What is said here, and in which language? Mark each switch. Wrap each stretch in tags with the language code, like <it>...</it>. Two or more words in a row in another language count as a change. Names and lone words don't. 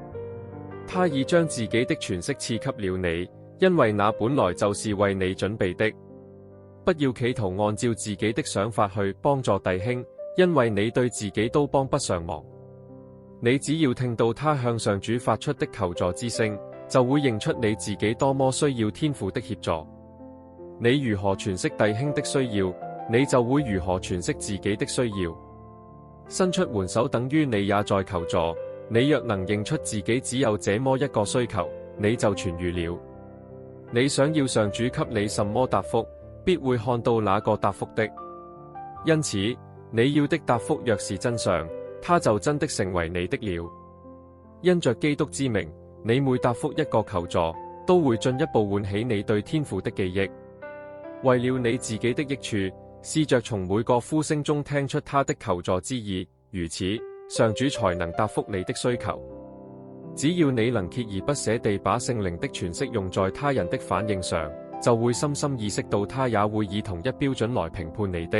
<zh>他已將自己的詮釋賜給了你，因為那本來就是為你準備的。不要企圖按照自己的想法去幫助弟兄， 因為你對自己都幫不上忙。你只要聽到他向上主發出的求助之聲，就會認出你自己多麼需要天父的協助。你如何詮釋弟兄的需要，你就會如何詮釋自己的需要。伸出援手等於你也在求助。你若能認出自己只有這麼一個需求，你就痊癒了。你想要上主給你什麼答覆，必會看到那個答覆的。因此，你要的答覆若是真相，它就真的成為你的了。因着基督之名，你每答覆一個求助，都會進一步喚起你對天父的記憶。為了你自己的益處，試着從每個呼聲中聽出他的求助之意，如此，上主才能答覆你的需求。只要你能鍥而不捨地把聖靈的詮釋用在他人的反應上，就會深深意識到他也會以同一標準來評判你的。</zh>